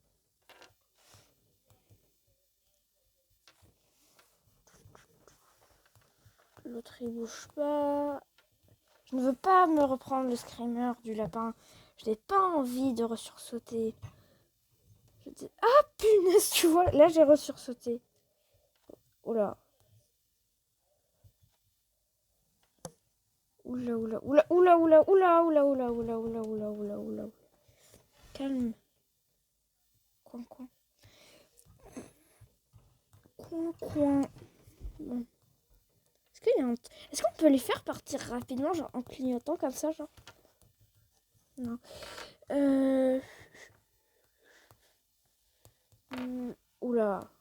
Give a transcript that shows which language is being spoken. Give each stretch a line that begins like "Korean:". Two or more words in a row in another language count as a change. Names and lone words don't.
French: L'autre, il bouge pas. Je ne veux pas me reprendre le screamer du lapin. Je n'ai pas envie de ressursauter. Ah, punaise, tu vois, là, j'ai ressursauté. Oula. Oula, oula, oula, oula, oula, oula, oula, oula, oula, oula, oula, oula, oula. Calme. Coin, coin. Coin, coin. Bon. Est-ce qu'on peut les faire partir rapidement, genre en clignotant comme ça, genre? Non. Oula.